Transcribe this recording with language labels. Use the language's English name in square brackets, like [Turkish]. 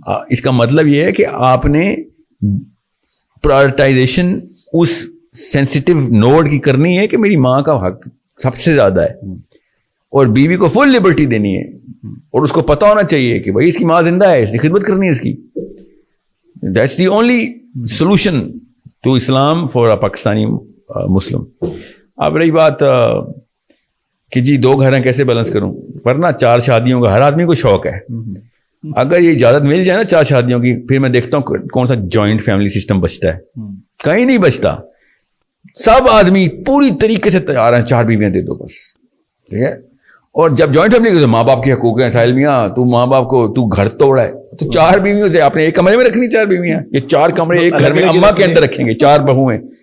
[Urdu] اس کا مطلب یہ ہے کہ آپ نے پرائرٹائزیشن اس سینسیٹیو نوڈ کی کرنی ہے کہ میری ماں کا حق سب سے زیادہ ہے, اور بیوی کو فل لبرٹی دینی ہے, اور اس کو پتا ہونا چاہیے کہ بھائی اس کی ماں زندہ ہے, اس کی خدمت کرنی ہے اس کی. [English] That's the only solution to Islam for a Pakistani Muslim. [Urdu] اب رہی بات کہ جی 2 گھر ہیں کیسے بیلنس کروں, ورنہ 4 شادیوں کا ہر آدمی کو شوق ہے. اگر یہ اجازت مل جائے نا 4 شادیوں کی, پھر میں دیکھتا ہوں کون سا جوائنٹ فیملی سسٹم بچتا ہے. کہیں نہیں بچتا. سب آدمی پوری طریقے سے تیار ہیں 4 بیویاں دے دو بس. ٹھیک ہے, اور جب جوائنٹ فیملی ماں باپ کے حقوق ہیں, ساحل میاں تو ماں باپ کو تو گھر توڑا ہے, تو 4 بیویوں سے آپ نے ایک کمرے میں رکھنی 4 بیویاں, یہ 4 کمرے ایک گھر میں اماں کے اندر رکھیں گے, 4 بہو ہیں,